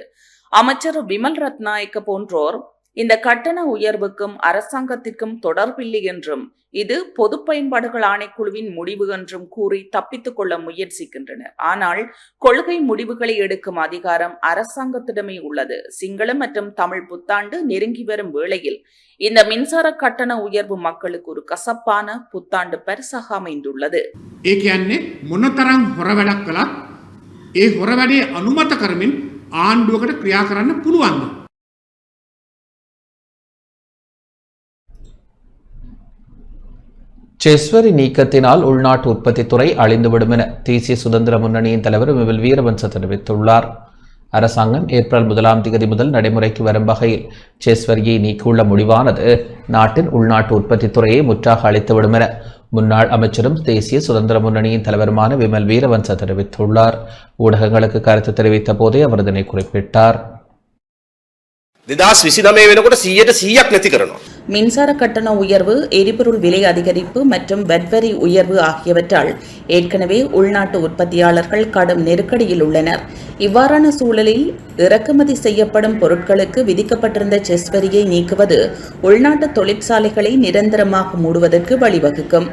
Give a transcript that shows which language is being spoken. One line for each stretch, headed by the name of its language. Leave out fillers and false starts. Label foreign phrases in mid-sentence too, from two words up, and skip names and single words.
Tamil: அமைச்சர் விமல் ரத்நாயக்க போன்றோர் இந்த கட்டண உயர்வுக்கும் அரசாங்கத்திற்கும் தொடர்பில்லை என்றும் இது பொது பயன்பாடுகள் ஆணைக்குழுவின் முடிவு என்றும் கூறி தப்பித்துக் கொள்ள முயற்சிக்கின்றனர். ஆனால் கொள்கை முடிவுகளை எடுக்கும் அதிகாரம் அரசாங்கத்திடமே உள்ளது. சிங்கள மற்றும் தமிழ் புத்தாண்டு நெருங்கி வரும் வேளையில் இந்த மின்சார கட்டண உயர்வு மக்களுக்கு ஒரு கசப்பான புத்தாண்டு பரிசாக அமைந்துள்ளது.
Sinhala: ඒ කියන්නේ මොනතරම් හොර වැඩක් කළත් ඒ හොර වැඩේ අනුමත කරමින් ආණ්ඩුවකට ක්‍රියා කරන්න පුළුවන්ද?
Tamil: செஸ்வரி நீக்கத்தினால் உள்நாட்டு உற்பத்தி துறை அழிந்துவிடும் என தேசிய சுதந்திர முன்னணியின் தலைவர் விமல் வீரவன்ச தெரிவித்துள்ளார். அரசாங்கம் ஏப்ரல் 1ஆம் தேதி முதல் நடைமுறைக்கு வரும் வகையில் செஸ் வரியை நீக்கியுள்ள முடிவானது நாட்டின் உள்நாட்டு உற்பத்தி துறையை முற்றாக அளித்துவிடும் என முன்னாள் அமைச்சரும் தேசிய சுதந்திர முன்னணியின் தலைவருமான விமல் வீரவன்ச தெரிவித்துள்ளார். ஊடகங்களுக்கு கருத்து தெரிவித்த போதே அவர் இதனை குறிப்பிட்டார்.
Sinhala: 2029 වෙනකොට 100% නැති කරනවා.
Tamil: மின்சார கட்டண உயர்வு, எரிபொருள் விலை அதிகரிப்பு மற்றும் வரி உயர்வு ஆகியவற்றால் ஏற்கனவே உள்நாட்டு உற்பத்தியாளர்கள் கடும் நெருக்கடியில் உள்ளனர். இவ்வாறான சூழலில் இறக்குமதி செய்யப்படும் பொருட்களுக்கு விதிக்கப்பட்டிருந்த செஸ் வரியை நீக்குவது உள்நாட்டு தொழிற்சாலைகளை நிரந்தரமாக மூடுவதற்கு வழிவகுக்கும்.